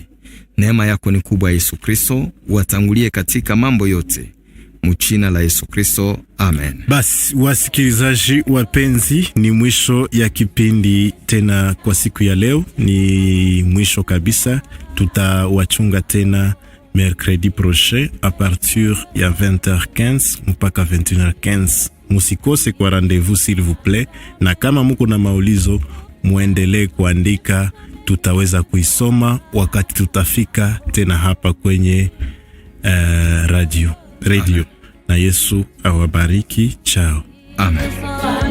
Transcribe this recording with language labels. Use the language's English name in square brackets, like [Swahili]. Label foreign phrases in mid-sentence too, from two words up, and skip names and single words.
[Swahili] Neema yako ni kubwa Yesu Kristo, watangulie katika mambo yote. Mchina la Yesu Kristo. Amen. Basi wasikilizaji wapenzi, ni mwisho ya kipindi tena kwa siku ya leo. Ni mwisho kabisa. Tutawachunga tena [French] mercredi prochain a partir [Swahili] ya 20h15 mpaka 21h15. Musikose kwa [French] rendez-vous s'il vous plaît, [Swahili] na kama muko na maulizo muendelee kuandika, tutaweza kuisoma wakati tutafika tena hapa kwenye radio. Na Yesu awabariki. Chao. Amen.